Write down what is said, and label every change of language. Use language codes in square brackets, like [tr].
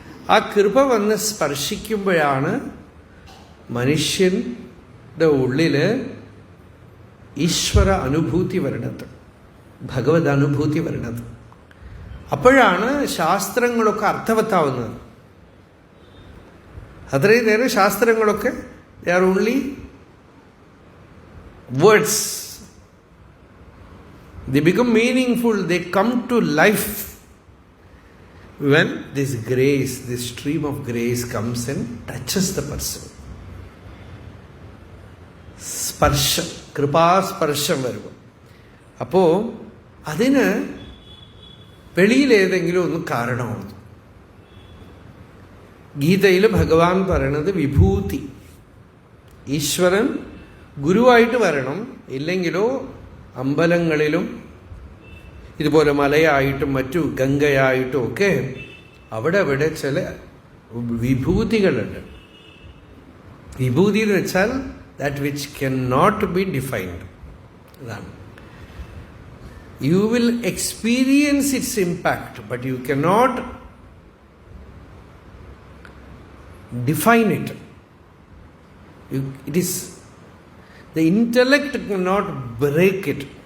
[ml] ആ കൃപ വന്ന് സ്പർശിക്കുമ്പോഴാണ് മനുഷ്യന്റെ ഉള്ളില് ഈശ്വര അനുഭൂതി വരണത്, ഭഗവത് അനുഭൂതി വരണത്. അപ്പോഴാണ് ശാസ്ത്രങ്ങളൊക്കെ അർത്ഥവത്താവുന്നത്. അത്രയും നേരം ശാസ്ത്രങ്ങളൊക്കെ [en] They are only words. They become meaningful, they come to life when this grace, this stream of grace comes and touches the person. [ml] സ്പർശം, കൃപാസ്പർശം വരുമ്പോൾ. അപ്പോൾ അതിന് വെളിയിലേതെങ്കിലും ഒന്ന് കാരണമാണ്. ഗീതയിൽ ഭഗവാൻ പറയണത് വിഭൂതി, ഈശ്വരൻ ഗുരുവായിട്ട് വരണം, ഇല്ലെങ്കിലോ അമ്പലങ്ങളിലും ഇതുപോലെ മലയായിട്ടും മറ്റു ഗംഗയായിട്ടും ഒക്കെ അവിടെ ചില വിഭൂതികളുണ്ട്. വിഭൂതി എന്ന് വെച്ചാൽ [en] That which can not be defined. [ml] അതാണ്. [en] You will experience it's impact, but you can not define it. It is the intellect cannot break it.